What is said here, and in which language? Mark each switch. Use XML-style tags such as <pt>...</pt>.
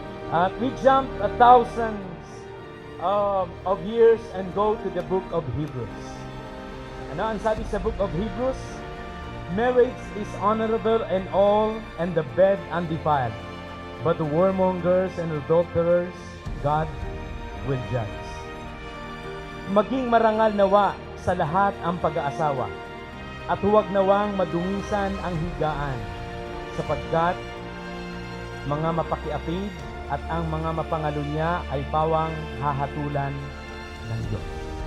<en>At we jump thousands of years and go to the book of Hebrews.</en> <tl>Ano ang sabi sa book of Hebrews?</tl> <en>Marriage is honorable and all, and the bed undefiled. But the warmongers and adulterers, God will judge.</en> <tl>Maging marangal nawa sa lahat ang pag-aasawa, at huwag nawang madungisan ang higaan, sapagkat mga mapakiapid at ang mga mapangalunya ay pawang hahatulan ng Diyos.</tl>